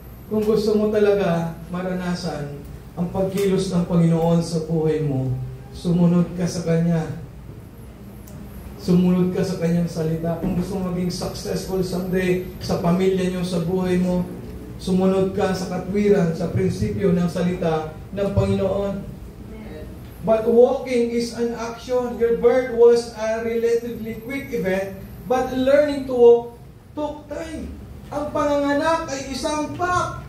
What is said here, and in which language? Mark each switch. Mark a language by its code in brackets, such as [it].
[tl] Kung gusto mo talaga maranasan ang pagkilos ng Panginoon sa buhay mo, sumunod ka sa Kanya. Sumunod ka sa Kanyang salita. Kung gusto mo maging successful someday sa pamilya nyo, sa buhay mo, sumunod ka sa katwiran, sa prinsipyo ng salita ng Panginoon. [en] But walking is an action. Your birth was a relatively quick event, but learning to walk took time. [tl] Ang panganganak ay isang pak.